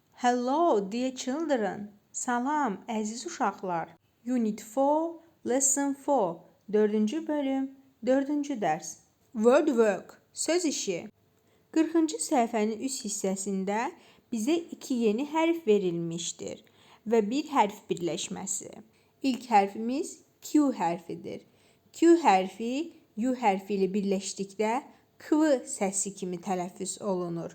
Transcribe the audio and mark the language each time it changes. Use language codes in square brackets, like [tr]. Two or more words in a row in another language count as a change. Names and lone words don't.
[en] Hello, dear children. [az] Salam, əziz uşaqlar. [en] Unit 4, Lesson 4. [az] 4-cü bölüm, 4-cü dərs. [en] Word work, [az] söz işi. 40-cı səhifənin üst hissəsində bizə 2 yeni hərf verilmişdir və bir hərf birləşməsi. İlk hərfimiz Q hərfidir. Q hərfi U hərfi ilə birləşdikdə Q səsi kimi tələffüz olunur.